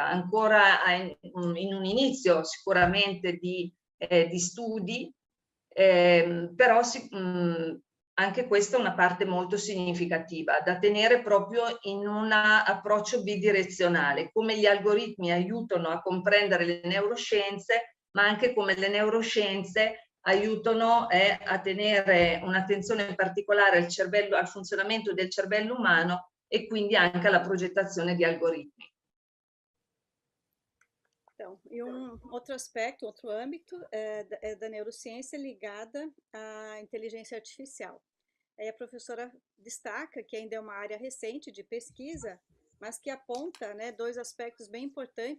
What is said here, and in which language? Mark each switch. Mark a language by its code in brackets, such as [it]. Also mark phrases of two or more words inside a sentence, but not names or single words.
[it] Ancora in un inizio sicuramente di studi, però anche questa è una parte molto significativa da tenere proprio in un approccio bidirezionale, come gli algoritmi aiutano a comprendere le neuroscienze, ma anche come le neuroscienze aiutano a tenere un'attenzione particolare al cervello, al funzionamento del cervello umano e quindi anche alla progettazione di algoritmi. [pt] Então, e outro aspecto, outro âmbito é da neurociência ligada à inteligência artificial. Aí a professora destaca que ainda é uma área recente de pesquisa, mas que aponta, né, dois aspectos bem importantes